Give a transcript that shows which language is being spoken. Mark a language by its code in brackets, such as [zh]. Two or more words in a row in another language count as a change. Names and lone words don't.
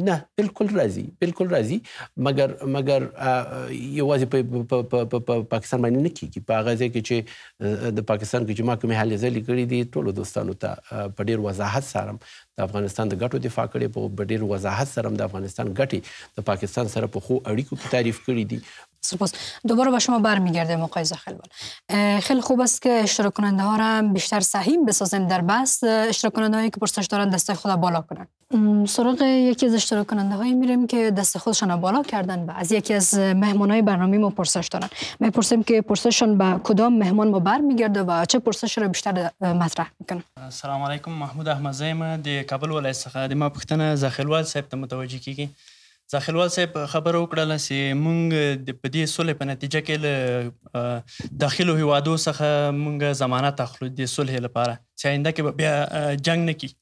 [ps] نه بالکل راځي، مګر یوازې په پاکستان باندې نه کېږي. په هغه ځای کې چې د پاکستان کې چې ما کومې هلې ځلې کړي دي، ټولو دوستانو ته په ډېر وضاحت سره د افغانستان د ګټو دفاع کړې، په ډېر وضاحت سره د افغانستان ګټې د پاکستان سره په ښو اړیکو کې تعریف کړي دي. سپاس. [fa] دوباره به شما برمیگردیم آقای زاخیلوال. خیلی خوب است که اشتراک کننده ها را بیشتر سهیم بسازیم در بحث. اشتراک کننده هایی که پرسش دارن دست خود بالا کنن. سراغ یکی از اشتراک کننده هایی میریم که دست خودشان بالا کردن و از یکی از مهمان های برنامه ما پرسش دارن. میپرسیم که پرسششان به کدام مهمان ما برمیگرده و چه پرسش را بیشتر مطرح میکنن. [ar] السلام علیکم. [ps] محمود احمدزی د کابل ولایت څخه. د ما پوښتنه زاخیلوال صاحب ته متوجه کیږي. زاخیلوال صاحب خبره وکړله چې موږ په دې سولې په نتیجه کې له داخلو هیوادو څخه موږ ضمانت اخلو د صلح لپاره چې آینده کې به بیا جنګ نه کي.